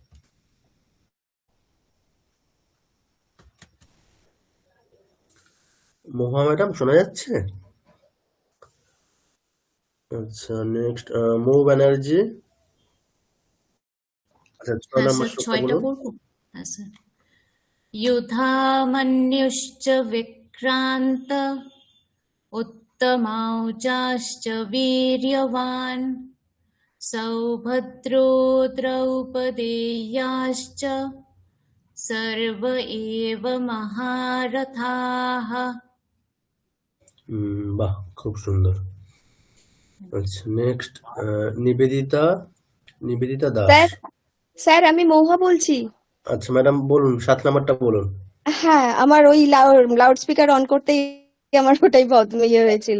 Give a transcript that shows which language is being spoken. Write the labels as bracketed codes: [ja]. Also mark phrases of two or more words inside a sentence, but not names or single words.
[bn] মহুয়া ম্যাডাম শোনা যাচ্ছে? আচ্ছা, নেক্সট মৌ ব্যানার্জি। আচ্ছা, 6 হ্যাঁ নম্বর স্যার, শ্লোকটা 6টা বলুন। পড়বো। হ্যাঁ স্যার। [sa] युधामन्युश्च विक्रान्त उत्तमौजाश्च वीर्यवान् सौभद्रो द्रौपदेयाश्च सर्व एव महारथाः। [bn] বাহ, খুব সুন্দর। আচ্ছা, নেক্সট নিবেদিতা, নিবেদিতা দাস। স্যার স্যার আমি মহুয়া বলছি। আচ্ছা ম্যাডাম বলুন, 7 নাম্বারটা বলুন। হ্যাঁ, আমার ওই [en] loud speaker [bn] অন করতেই আমার ওটাই ইয়ে হয়েছিল।